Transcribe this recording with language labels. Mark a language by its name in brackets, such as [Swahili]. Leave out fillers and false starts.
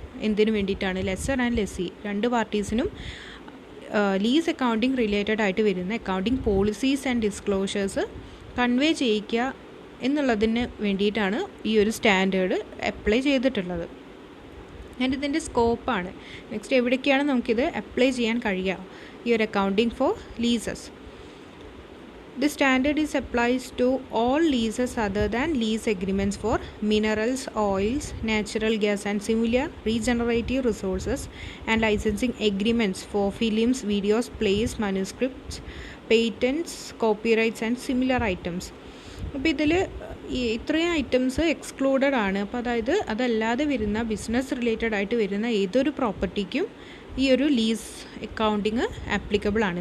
[Malayalam] എന്തിനു വേണ്ടിയിട്ടാണ് lesser and lessee രണ്ട് പാർട്ടീസിനും ലീസ് അക്കൗണ്ടിങ് റിലേറ്റഡ് ആയിട്ട് വരുന്ന accounting policies and disclosures convey ചെയ്യിക്കുക എന്നുള്ളതിന് വേണ്ടിയിട്ടാണ് ഈ ഒരു സ്റ്റാൻഡേർഡ് അപ്ലൈ ചെയ്തിട്ടുള്ളത്. ആൻഡ് ഇതിൻ്റെ സ്കോപ്പാണ് നെക്സ്റ്റ് എവിടേക്കാണ് നമുക്കിത് അപ്ലൈ ചെയ്യാൻ കഴിയുക, ഈ ഒരു accounting for leases. [English] The standard is applies to all leases other than lease agreements for minerals, oils, natural gas and similar regenerative resources, and licensing agreements for films, videos, plays, manuscripts, patents, copyrights and similar items. [Malayalam] അപ്പോൾ ഇതിൽ ഇത്രയും items excluded ആണ്. അപ്പോൾ അതായത് അതല്ലാതെ വരുന്ന business related ആയിട്ട് വരുന്ന ഏതൊരു പ്രോപ്പർട്ടിക്കും ഈ ഒരു ലീസ് അക്കൗണ്ടിങ് ആപ്ലിക്കബിൾ ആണ്.